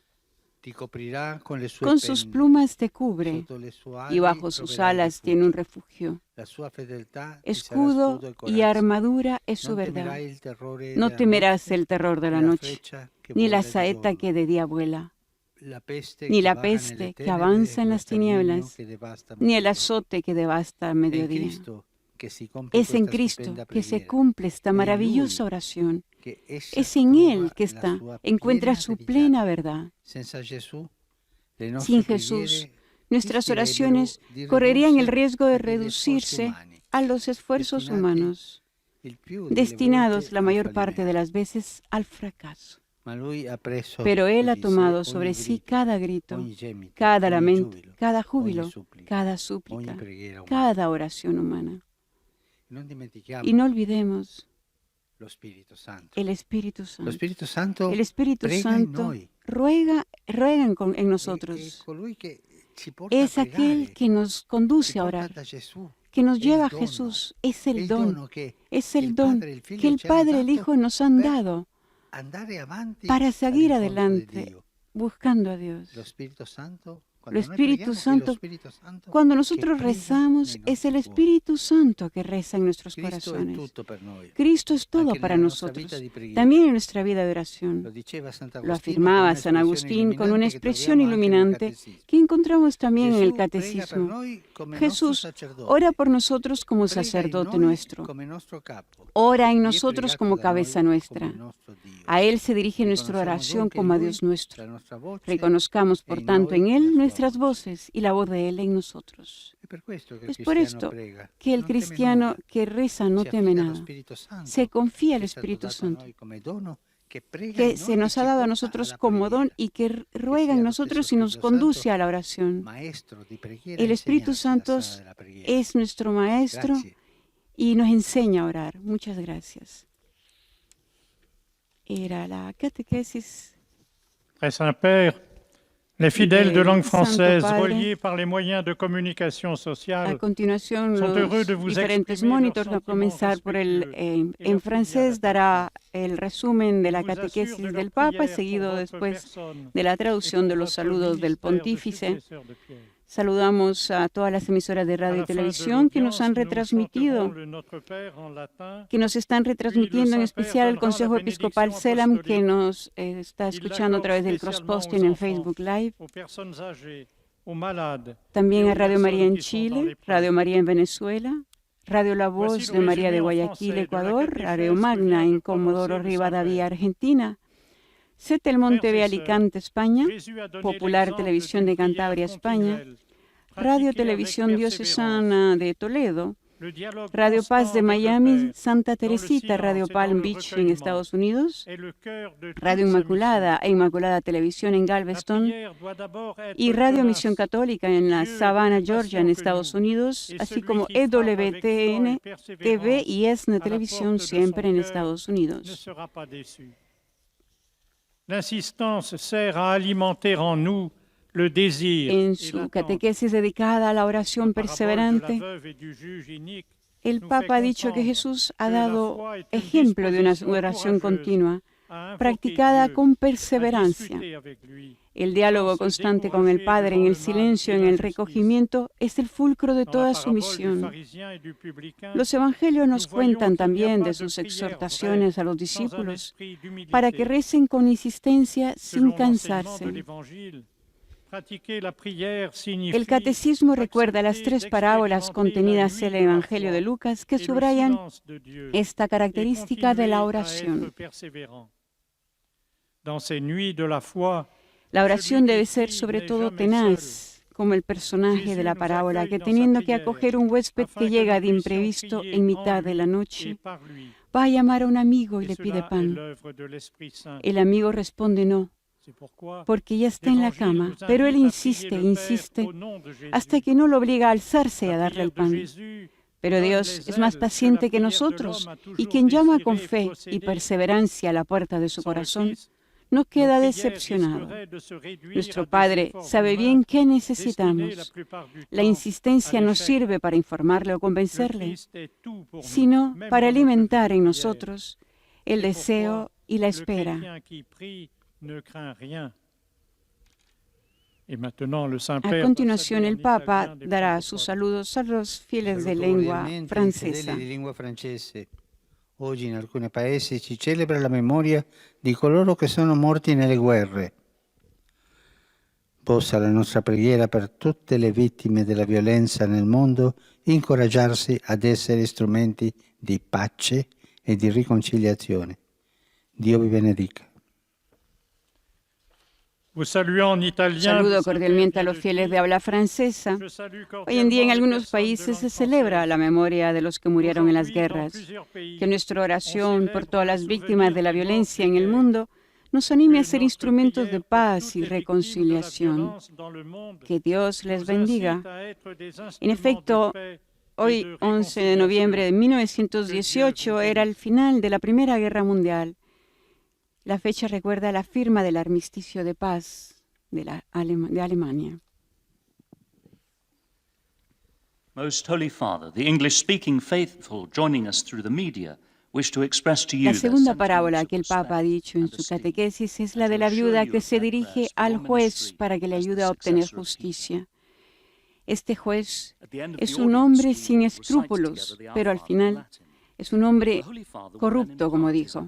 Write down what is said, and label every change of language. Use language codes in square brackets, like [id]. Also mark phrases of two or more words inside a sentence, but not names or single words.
[es] Con sus plumas te cubre y bajo sus alas tiene un refugio. Escudo y armadura es su verdad. No temerás el terror de la noche, ni la vuela de saeta [it] giorno, [es] que de día vuela, [it] la peste [es] ni [it] che [es] la [it] vaga nelle [es] peste que [it] tenebre, [es] avanza en [it] lo [es] las [it] sterminio [es] tinieblas, [it] che devasta a [es] ni el [it] mezzogiorno. [es] azote que devasta al [it] È in [es] mediodía. [it] Cristo che si compie [es] Es en [it] questa [es] Cristo [it] stupenda [es] que se [it] preghiera. [es] cumple esta [it] È in [es] maravillosa [it] Lui [es] oración. [it] che essa [es] Es en Él [it] trova [es] que [it] la [es] está, [it] sua [es] encuentra [it] piena [es] su [it] verità. [es] plena verdad. [it] Senza Gesù, le nostre [es] Sin Jesús, [it] preghiere [es] nuestras [it] rischierebbero [es] oraciones [it] di [es] correrían el [it] ridursi [es] riesgo de [it] a degli sforzi [es] reducirse [it] umani, [es] a los esfuerzos [it] destinati [es] humanos, [it] il più delle [es] destinados [it] volte [es] la [it] al [es] mayor parte de [it] fallimento. [es] las veces al fracaso. [it] Ma Lui ha preso [es] Pero Él ha [it] su di sé [es] tomado [it] ogni [es] sobre sí [it] grido, [es] cada grito, [it] ogni gemito, [es] cada [it] ogni [es] lamento, [it] giubilo, [es] cada [it] ogni [es] júbilo, [it] supplica, [es] cada [it] ogni [es] súplica, [it] preghiera umana. [es] cada oración humana. [it] Non dimentichiamo [es] Y no olvidemos [it] lo Spirito Santo. [es] el Espíritu [it] Lo [es] Santo. [it] Spirito Santo [es] El Espíritu [it] prega in [es] Santo [it] noi. [es] ruega en [it] È [es] nosotros. [it] colui che ci porta [es] Es [it] a [es] aquel [it] pregare, [es] que nos [it] ci [es] conduce a [it] porta [es] orar, [it] da Gesù. [es] que nos [it] È [es] lleva a [it] il dono, [es] Jesús. Es [it] è [es] el [it] il [es] don, [it] dono che [es] es [it] il [es] el don [it] Padre e il Figlio [es] que el [it] ci hanno [es] Padre y el [it] dato [es] Hijo nos han [it] per [es] dado [it] andare avanti [es] para seguir [it] all'incontro di [es] adelante [it] Dio. [es] buscando a Dios. [it] Lo Spirito Santo, [es] Lo [it] quando noi [es] Espíritu [it] preghiamo, è lo [es] Santo, [it] Spirito Santo [es] cuando [it] che [es] nosotros [it] prega [es] rezamos, [it] nei [es] es el [it] nostri cuori. [es] Espíritu Santo que reza en nuestros [it] Cristo è [es] corazones. [it] tutto per noi. [es] Cristo es todo [it] Anche [es] para [it] nella nostra vita [es] nosotros, [it] di preghiera. [es] también en nuestra vida de [it] Lo [es] oración. [it] diceva [es] Lo [it] Sant'Agostino [es] afirmaba [it] con [es] San Agustín con una expresión [it] expresione [es] iluminante [it] illuminante [es] que encontramos también en el [it] Gesù prega per [es] catecismo. [it] noi come nostro [es] Jesús [it] sacerdote. [es] ora por nosotros como [it] Prega in [es] sacerdote [it] noi [es] nuestro. [it] come nostro capo. [es] Ora en [it] Y è [es] nosotros [it] pregato [es] como [it] da [es] cabeza [it] noi [es] nuestra. [it] come nostro Dio. [es] A Él se dirige nuestra [it] Riconosciamo [es] oración [it] dunque [es] como a [it] in [es] Dios [it] Lui [es] nuestro. [it] la nostra voce [es] Reconozcamos, [it] e [es] por [it] in [es] tanto, [it] noi [es] en [it] la [es] Él [it] sua [es] nuestras [it] voce. [es] voces y la voz de Él en nosotros. [it] È per questo che il [es] Es por [it] cristiano [es] esto [it] prega, [es] que el [it] non teme [es] cristiano [it] nulla, [es] que reza no [it] si [es] teme [it] affida allo [es] nada. [it] Spirito Santo, [es] Se confía al [it] che è stato [es] Espíritu [it] dato a [es] Santo, [it] noi come dono, che prega [es] que [it] in [es] se [it] noi e [es] nos [it] ci [es] ha dado a [it] porta [es] nosotros [it] alla [es] como don [it] preghiera. [es] y que ruega [it] sia [es] en [it] lo [es] nosotros [it] stesso [es] y nos [it] Spirito [es] conduce [it] Santo, [es] a la oración. [it] Maestro di preghiera, [es] El Espíritu [it] insegnante [es] Santo [it] la sala della preghiera. [es] es nuestro Maestro [it] Grazie. [es] y nos enseña a orar. Muchas gracias. Era la catequesis [fr] Très Saint-Père, les fidèles de langue [es] Santo [fr] française [es] Padre. [fr] reliés par les moyens de communication [es] A [fr] sociale [es] continuación, [fr] sont heureux de [es] los [fr] vous [es] diferentes [fr] exprimer [es] monitores, [fr] leurs [es] a comenzar [fr] sentiments [es] por el [fr] respectueux et [es] en [fr] leur [es] francés, [fr] filiale [es] dará el resumen de la [fr] Je vous assure [es] catequesis [fr] de leur [es] del Papa, [fr] prière [es] seguido [fr] pour votre [es] después [fr] personne [es] de la [fr] et [es] traducción [fr] pour [es] de los [fr] votre [es] saludos del [fr] ministère de [es] pontífice. [fr] successeur de Pierre. [es] Saludamos a todas las emisoras de [fr] À [es] radio [fr] la [es] y [fr] fin de [es] televisión que nos han [fr] l'audience, nous [es] retransmitido, [fr] chanterons le Notre Père en latin. [es] que nos están retransmitiendo, en especial el Consejo Episcopal Selam, que nos está escuchando a través del cross-posting en Facebook Live. [fr] Aux personnes âgées, aux malades, [es] También [fr] et [es] a [fr] aux [es] Radio María en [fr] personnes qui sont dans [es] Chile, [fr] l'épreuve. [es] Radio María en Venezuela, Radio La Voz [fr] Voici [es] de [fr] le [es] María de [fr] résumé en [es] Guayaquil, [fr] français de la [es] Ecuador, [fr] catéchèse Radio que [es] Magna [fr] vient de [es] en Comodoro [fr] prononcer le [es] Rivadavia, [fr] Saint-Père. [es] Argentina, Setel Monte [fr] Frères [es] de [fr] et [es] Alicante, España, [fr] Jésus a donné [es] Popular [fr] l'exemple [es] Televisión [fr] d'une [es] de Cantabria, [fr] prière [es] España, [fr] continuelle, [es] Radio [fr] pratiquée [es] Televisión [fr] avec [es] Diocesana de Toledo, [fr] Le dialogue [es] Radio Paz de [fr] constant avec le [es] Miami, [fr] Père, [es] Santa [fr] dans le [es] Teresita, [fr] silence [es] Radio [fr] et dans [es] Palm [fr] le [es] Beach en [fr] recueillement, [es] Estados Unidos, [fr] est le cœur de toute [es] Radio [fr] sa [es] Inmaculada [fr] mission. [es] e Inmaculada Televisión en [fr] La [es] Galveston [fr] prière doit d'abord être [es] y Radio [fr] tenace. [es] Misión Católica en la [fr] Dieu est [es] Savannah, [fr] plus [es] Georgia, en [fr] patient que [es] Estados [fr] nous, [es] Unidos, [fr] et [es] así [fr] celui [es] como [fr] qui frappe avec foi [es] EWTN, [fr] et [es] TV [fr] persévérance [es] y ESNA [fr] à la [es] Televisión, [fr] porte de [es] siempre [fr] son [es] en [fr] cœur [es] Estados [fr] ne [es] Unidos. [fr] sera pas déçu. L'insistance sert à alimenter en nous le désir [es] En [fr] et [es] su [fr] l'attente. [es] catequesis dedicada a la oración [fr] La parabole de [es] perseverante, [fr] la veuve et du juge inique [es] el [fr] nous [es] Papa ha [fr] fait [es] dicho que [fr] comprendre [es] Jesús ha [fr] que la [es] dado [fr] foi est une [es] ejemplo de una [fr] disposition [es] oración [fr] courageuse [es] continua, [fr] à invoquer [es] practicada [fr] Dieu, [es] con [fr] à [es] perseverancia. [fr] discuter avec lui. [es] El diálogo constante con el Padre en el silencio, en el recogimiento, es el fulcro de [fr] Dans la [es] toda su [fr] parabole du [es] misión. [fr] pharisien et du publicain, [es] Los evangelios nos [fr] nous voyons [es] cuentan [fr] qu'il n'y a [es] también [fr] pas de [es] de sus [fr] prière [es] exhortaciones a los [fr] vraie sans un [es] discípulos [fr] esprit d'humilité. [es] para que recen con insistencia sin [fr] Selon l'enseignement de [es] cansarse. [fr] l'Évangile, pratiquer la prière signifie [es] El catecismo recuerda las [fr] accepter [es] tres parábolas [fr] d'expérimenter [es] contenidas [fr] la [es] en el [fr] nuit de la [es] Evangelio [fr] foi [es] de Lucas que [fr] et le [es] subrayan [fr] silence de Dieu, [es] esta [fr] et [es] característica de la [fr] continuer à [es] oración. [fr] être persévérant. Dans ces nuits de la foi, [es] La oración [fr] celui [es] debe [fr] qui [es] ser [fr] prie [es] sobre [fr] n'est [es] todo [fr] jamais [es] tenaz, como el personaje [fr] Jesús [es] de la [fr] nous [es] parábola, [fr] accueille [es] que [fr] dans sa [es] teniendo que [fr] prière, [es] acoger un huésped [fr] afin que [es] que llega [fr] nous [es] de [fr] puissions [es] imprevisto [fr] prier [es] en mitad [fr] en [es] de la [fr] lui [es] noche, [fr] et par lui. [es] va a llamar a un amigo y [fr] Et [es] le pide [fr] cela est [es] pan. [fr] l'œuvre de l'Esprit Saint. [es] El amigo responde no, [fr] C'est pourquoi [es] porque ya está en la [fr] l'Évangile [es] cama, [fr] nous [es] pero él [fr] invite à [es] insiste, [fr] prier le Père [es] insiste, [fr] au nom de Jésus. [es] hasta que no lo obliga a alzarse y a [fr] La [es] darle el [fr] prière de [es] pan. [fr] Jésus [es] Pero [fr] donne [es] Dios [fr] les [es] es más [fr] ailes que [es] paciente [fr] la [es] que [fr] prière de [es] nosotros, [fr] l'homme a [es] y [fr] toujours [es] quien llama con [fr] désiré [es] fe y [fr] posséder. [es] perseverancia a la puerta de su [fr] Sans le [es] corazón, [fr] Christ, [es] no [fr] nos [es] queda [fr] prières [es] decepcionado. [fr] risqueraient de se réduire [es] Nuestro [fr] à des [es] Padre [fr] efforts [es] sabe [fr] humains [es] bien qué [fr] destinés la [es] necesitamos. [fr] plupart du [es] La [fr] temps [es] insistencia [fr] à [es] no [fr] l'échec. [es] sirve para informarle o [fr] Le [es] convencerle, [fr] Christ est tout pour nous, [es] sino [fr] même [es] para [fr] dans notre [es] alimentar [fr] vie [es] en [fr] de prière. [es] nosotros el [fr] C'est [es] deseo [fr] pourquoi [es] y la [fr] le [es] espera. [fr] chrétien qui prie ne craint rien. Et maintenant, le [es] A [fr] Saint-Père [es] continuación, [fr] va [es] el [fr] saluer en [es] Papa [fr] italien des [es] dará [fr] francophones. [es] sus saludos a los fieles de [it] Saluto [es] lengua [it] cordialmente i [es] francesa. [it] fedeli di lingua francese. Oggi in alcuni paesi si celebra la memoria di coloro che sono morti nelle guerre. Possa la nostra preghiera per tutte le vittime della violenza nel mondo incoraggiarsi ad essere strumenti di pace e di riconciliazione. Dio vi benedica. [es] Saludo cordialmente a los fieles de habla francesa. Hoy en día en algunos países se celebra la memoria de los que murieron en las guerras. Que nuestra oración por todas las víctimas de la violencia en el mundo nos anime a ser instrumentos de paz y reconciliación. Que Dios les bendiga. En efecto, hoy, 11 de noviembre de 1918, era el final de la Primera Guerra Mundial. La fecha recuerda la firma del armisticio de paz de Alemania. [en] Most Holy Father, the English-speaking faithful joining us through the media wish to express to you [es] La [en] their [es] segunda [en] sentiments [es] parábola [en] of [es] que el Papa ha [en] respect [es] dicho en [en] and [es] su [en] esteem. [es] catequesis es la de la viuda que se dirige al juez para que le ayude a obtener justicia. Este juez es un hombre sin escrúpulos, pero al final es un hombre corrupto, como dijo.